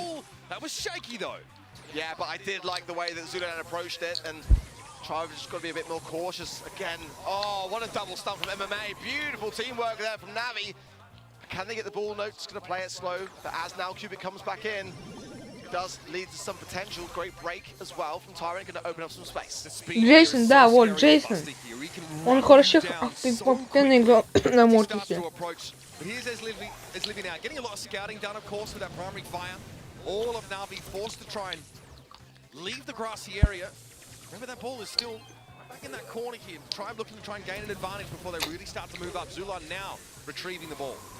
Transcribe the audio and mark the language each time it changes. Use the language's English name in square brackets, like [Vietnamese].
[English] Yeah, but I did like the way that Zulan approached it, and Tribe just got to be a bit more cautious again. Oh, what a double stun from MMA. Beautiful teamwork there from Navi. Can they get the ball? No, just going to play it slow. But as now Cubic comes back in, it does lead to some potential. Great break as well from Tyrant, going to open up some space. [Russian] Джейсон, да, вот Джейсон. Он хорошо играл на Мортисе. [English] Here's ЕСЛИ now, getting a lot of scouting done, of course, with that primary fire. All of Na'Vi forced to try and leave the grassy area. Remember, that ball is still back in that corner here. Tribe looking to try and gain an advantage before they really start to move up. Zulan now retrieving the ball.